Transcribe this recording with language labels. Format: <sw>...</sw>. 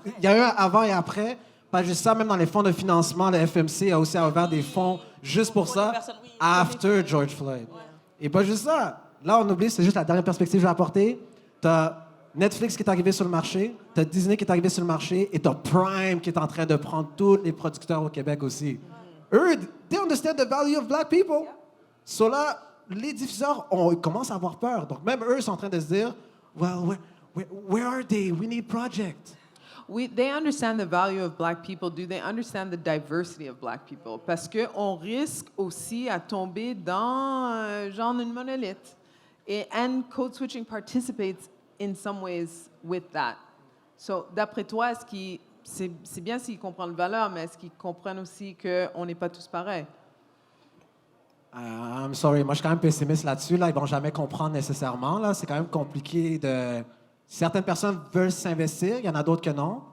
<fr>Il y a eu un avant et après. Pas juste ça, même dans les fonds de financement, le FMC a aussi ouvert des fonds juste pour Pour ça, les personnes, oui.</fr> <en>after George Floyd.</en> <fr>Et pas juste ça. Là, on oublie, c'est juste la dernière perspective que je vais apporter. T'as Netflix qui est arrivé sur le marché, t'as Disney qui est arrivé sur le marché, et t'as Prime qui est en train de prendre tous les producteurs au Québec aussi. Eux,</fr> <en>they understand the value of black people.</en> <fr>So là, les diffuseurs ils commencent à avoir peur. Donc même eux sont en train de se dire,</fr> <en>well, where are they? We need projects. They understand the value of black people. Do they understand the diversity of black people?</en> <fr>Parce qu'on risque aussi à tomber dans genre une monolithe.</fr> <en>And code switching participates in some ways with that.</en> <fr>So, d'après toi, c'est bien s'ils comprennent la valeur, mais est-ce qu'ils comprennent aussi qu'on n'est pas tous pareils?</fr> <en>I'm sorry,</en> <fr>moi je suis quand même pessimiste là-dessus. Là, ils vont jamais comprendre nécessairement. Là, c'est quand même compliqué de. Certaines personnes veulent s'investir, il y en a d'autres que non.</fr>